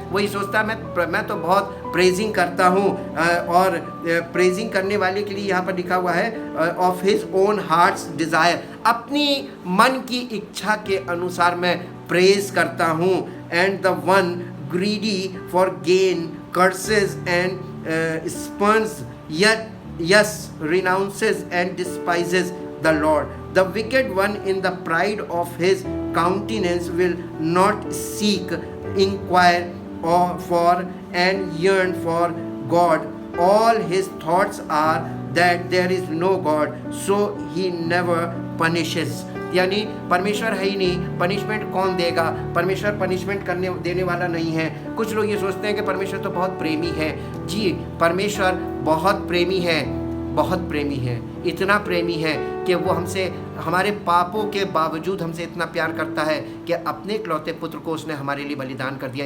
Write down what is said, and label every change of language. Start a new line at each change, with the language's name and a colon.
Hindi: वही सोचता है मैं तो बहुत प्रेजिंग करता हूँ। और प्रेजिंग करने वाले के लिए यहाँ पर लिखा हुआ है
English: of his own heart's desire,
Hindi: अपनी मन की इच्छा के अनुसार मैं प्रेज करता हूँ।
English: And the one greedy for gain curses and spurns yes renounces and despises the Lord. The wicked one in the pride of his countenance will not seek, inquire for and yearn for God. All his thoughts are that there is no God, so he never punishes.
Hindi: यानी परमेश्वर है ही नहीं, punishment कौन देगा? परमेश्वर punishment देने वाला नहीं है। कुछ लोग ये सोचते हैं कि परमेश्वर तो बहुत प्रेमी है। जी, परमेश्वर बहुत प्रेमी है, बहुत प्रेमी है, इतना प्रेमी है कि वो हमसे, हमारे पापों के बावजूद हमसे इतना प्यार करता है कि अपने इकलौते पुत्र को उसने हमारे लिए बलिदान कर दिया।